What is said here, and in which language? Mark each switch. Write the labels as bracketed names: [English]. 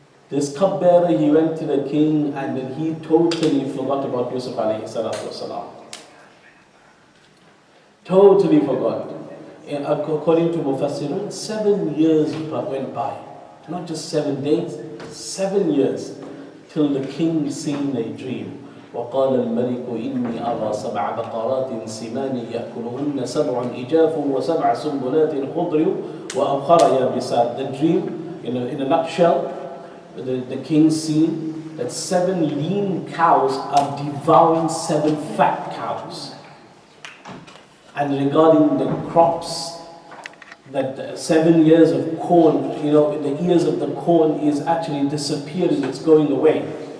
[English] This cupbearer, he went to the king and then he totally forgot about Yusuf alayhi salatu wasalam. Totally forgot. According to Mufassirun, 7 years went by. Not just 7 days, 7 years. Till the king seen a dream. [Arabic] وقال الملك إني أرى 7 بقرات سمان يأكلهن 7 إجاف و7 سنبلات خضر وأخر يابسات. [English] The dream, in a nutshell, the king seen that 7 lean cows are devouring 7 fat cows. And regarding the crops, that 7 years of corn, the ears of the corn is actually disappearing, it's going away.